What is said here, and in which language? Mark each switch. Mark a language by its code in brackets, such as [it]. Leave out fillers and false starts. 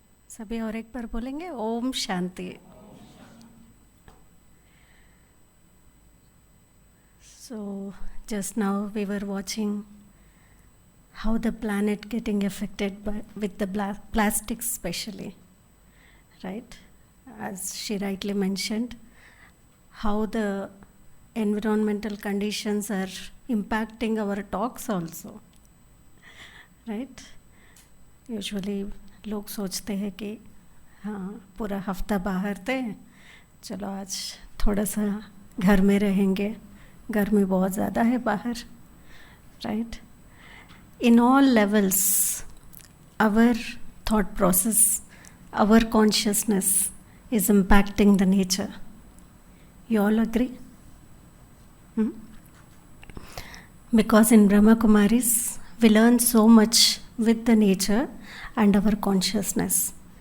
[hi] सभी और एक बार बोलेंगे Om Shanti. [en] So just now we were watching how the planet getting affected with the plastics especially, right? As she rightly mentioned, how the environmental conditions are impacting our talks also, right? [hi] Usually लोग सोचते हैं कि हाँ पूरा हफ्ता बाहर थे, चलो आज थोड़ा सा घर में रहेंगे, गर्मी बहुत ज़्यादा है बाहर, right? [en] In all levels, our thought process, our consciousness is impacting the nature. You all agree? Because in Brahma Kumaris, we learn so much with the nature and our consciousness.